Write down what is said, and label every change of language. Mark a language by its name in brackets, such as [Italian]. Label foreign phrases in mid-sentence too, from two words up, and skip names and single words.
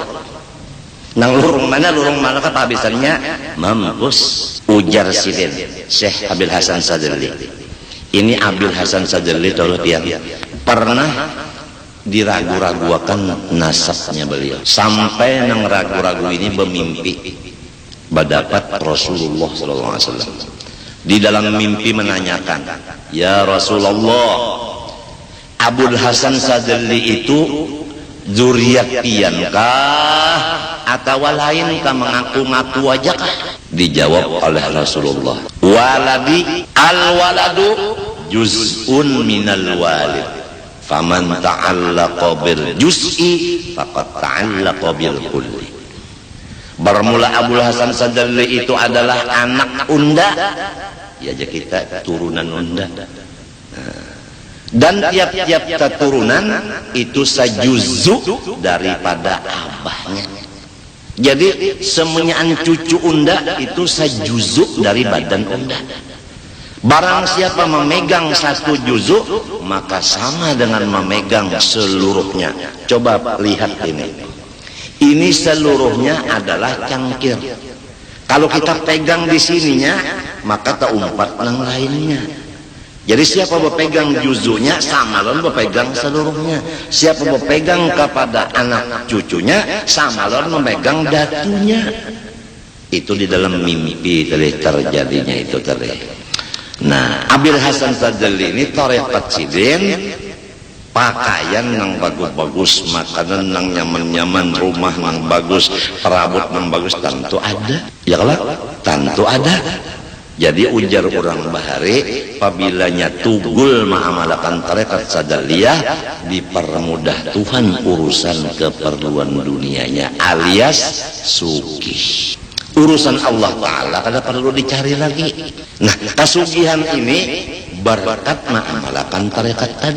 [Banjar] Nang lurung mana kehabisannya mampus. Ujar sidin Syekh Abil Hasan Sadali. Ini Abil Hasan Sadali tolong tiang pernah diragu-raguakan nasabnya beliau, sampai nang ragu-ragu ini bermimpi berdapat Rasulullah SAW. Di dalam mimpi menanyakan, [Arabic] يا رسول الله, [Banjar] Abul Hasan Sadali itu zuriat piankah atau lain kah mengaku-ngaku aja kah? [Indonesian] Dijawab oleh Rasulullah, [Arabic] ولدي، الولد جزء من الوالد، فمن تعلق بالجزء فقد تعلق بالكل. [Banjar] Bermula Abul Hasan Sadali itu adalah anak unda, ya aja kita turunan unda. Dan tiap-tiap keturunan itu sajuzu daripada abahnya. Jadi semuanya cucu unda itu sajuzu dari badan unda. [Indonesian] Barang siapa memegang satu juzu, maka sama dengan memegang seluruhnya. Coba lihat ini. Ini seluruhnya adalah cangkir. [Banjar] Kalau kita pegang di sininya, maka tak umpat yang lainnya. Jadi siapa berpegang juzunya sama lawan berpegang seluruhnya. Siapa berpegang kepada anak cucunya sama lawan memegang datunya. [Indonesian] Itu di dalam mimpi terjadinya itu tadi. [Banjar] Nah, Abil Hasan Sadali ini tarekat sidin, pakaian yang bagus-bagus, makanan yang nyaman-nyaman, rumah yang bagus, perabot yang bagus, tentu ada. [Indonesian] Ya kalau tentu ada. [Banjar] Jadi ujar orang bahari, apabila tugul mengamalkan tarekat Sadaliyah, dipermudah Tuhan urusan keperluan dunianya, alias sugih. Urusan Allah Ta'ala kada perlu dicari lagi. Nah, kasugihan ini berkat mengamalkan tarekat tadi.